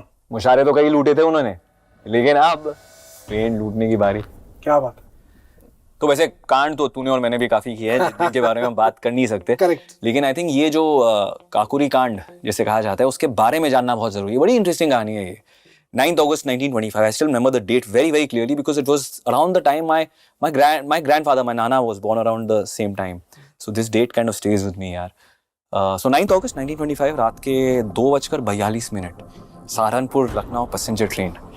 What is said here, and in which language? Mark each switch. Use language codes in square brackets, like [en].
[hi] मुशारे तो कई लूटे थे उन्होंने, लेकिन अब ट्रेन लूटने की बारी। क्या बात। तो वैसे कांड तो तूने और मैंने भी काफी किया है, जिनके बारे में हम बात कर नहीं सकते। करेक्ट। लेकिन [en] I think [hi] ये जो काकुरी कांड जिसे कहा जाता है, उसके बारे में जानना बहुत जरूरी है। बड़ी इंटरेस्टिंग कहानी है ये। [en] 9th August 1925. I still remember the date very, very clearly because it was around the time my grandfather, my nana, was born around the same time. So this date kind of stays with me, यार. So 9th August 1925 [hi] रात के 2:42, Saharanpur Lucknow passenger train.